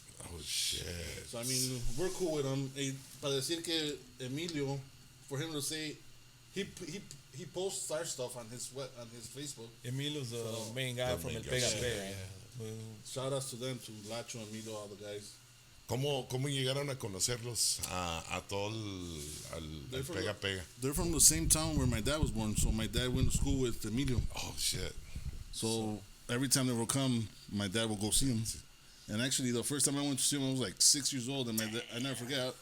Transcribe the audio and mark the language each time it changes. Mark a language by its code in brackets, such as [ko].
[en] Oh, shit. So I mean, we're cool with him. [es] Para decir que Emilio, [en] for him to say, he posts our stuff on his Facebook. Emilio's the main guy from El Pega Pega. Shout outs to them, to Lacho, Emilio, all the guys. [es] ¿Cómo llegaron a conocerlos a todo el Pega Pega? [en] They're from the same town where my dad was born. So my dad went to school with Emilio. Oh, shit. So every time they will come, my dad will go see him. And actually, the first time I went to see him, I was like 6 years old, and I never forget.